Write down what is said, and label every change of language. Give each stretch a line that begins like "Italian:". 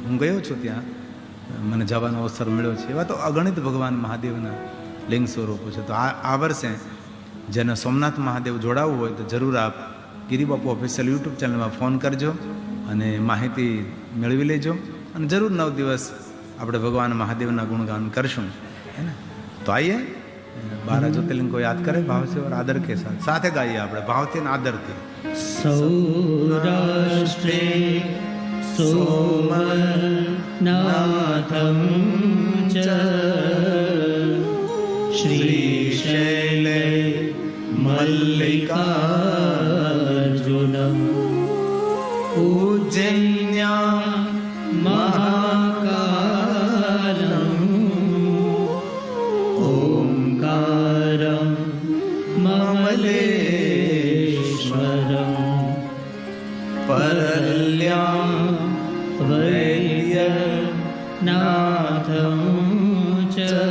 Gujarati: હું ગયો છું ત્યાં, મને જવાનો અવસર મળ્યો છે. એવા તો અગણિત ભગવાન મહાદેવના લિંગ સ્વરૂપો છે. તો આ વર્ષે જેને સોમનાથ મહાદેવ જોડાવવું હોય તો જરૂર આપ ગિરિબાપુ ઓફિશિયલ યુટ્યુબ ચેનલમાં ફોન કરજો અને માહિતી મેળવી લેજો. અને જરૂર 9 દિવસ આપણે ભગવાન મહાદેવના ગુણગાન કરશું, હે ને.
Hindi: તો આઈએ 12 જ્યોતિર્લિંગ को याद करें भाव से और आदर के साथ.
Gujarati: સાથે ગાઈએ આપણે ભાવથી અને આદરથી.
Sanskrit: સૌરાષ્ટ્રે સોમનાથમ ચ શ્રીશૈલે મલ્લિકાર્જુનમ ઉજ્જૈન્યા મહાકાલમ ઓંકારમ મમલેશ્વરમ પરલ્યામ વૈદ્યનાથમ ચ